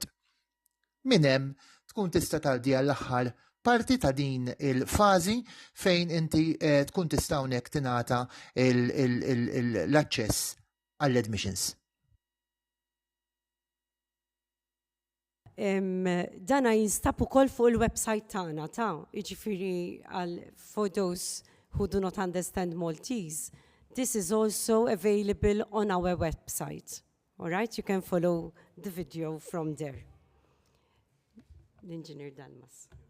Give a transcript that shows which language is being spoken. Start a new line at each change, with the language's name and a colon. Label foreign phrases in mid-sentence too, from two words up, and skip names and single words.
Maltese: Min hemm tkun tista' tgħaddi għall-aħħar parti ta' din il-fażi fejn inti tkun tista' hawnhekk tingħata l-aċċess għall-admissions. Dana jinstab ukoll fuq il-website tagħna jiġifieri
English: for those who do not understand Maltese, this is also available on our website. All right, you can follow the video from there. Engineer Dalmas.